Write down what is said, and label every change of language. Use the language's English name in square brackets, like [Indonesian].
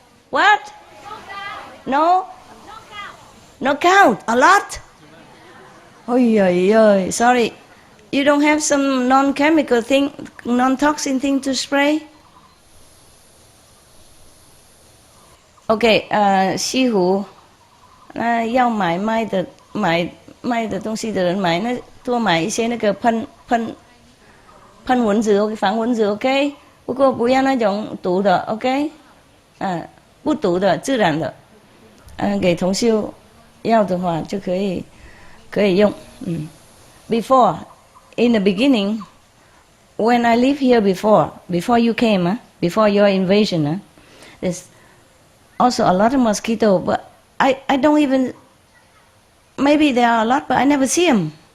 [English] What? No? No count. A lot? Oh, sorry. You don't have some non-chemical thing, non-toxin thing to spray? [Chinese] Okay, 西湖，那要卖的东西的人买，那多买一些那个喷蚊子，防蚊子 ，OK？不过不要那种毒的 ，OK？ 不毒的，自然的，给同修要的话就可以用。 [English] Before, in the beginning, when I live here before you came, before your invasion, there's also a lot of mosquitoes, but I don't even, maybe there are a lot, but I never see them.